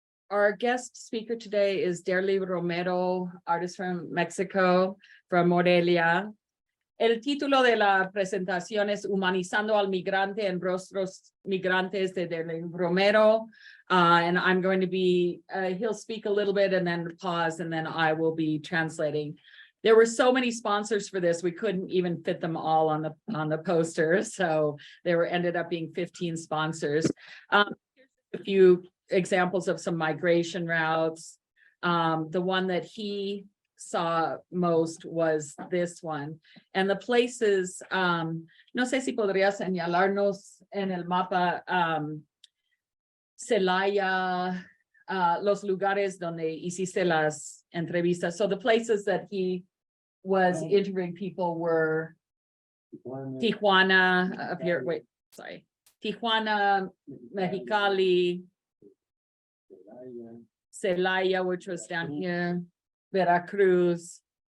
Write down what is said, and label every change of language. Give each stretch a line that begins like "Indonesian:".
English: Our guest speaker today is Derli Romero, artist from Mexico, from Morelia.
Spanish: El título de la presentación es Humanizando al Migrante en Rostros Migrantes de Derli Romero.
English: And I'm going to be, he'll speak a little bit and then pause, and then I will be translating. There were so many sponsors for this, we couldn't even fit them all on the poster. So there ended up being 15 sponsors. Here's a few examples of some migration routes. The one that he saw most was this one. And the places,
Spanish: no sé si podría señalarnos en el mapa, Celaya, los lugares donde hiciste las entrevistas.
English: So the places that he was interviewing people were Tijuana, up here, wait, sorry. Tijuana, Mexicali, Celaya, which was down here, Veracruz.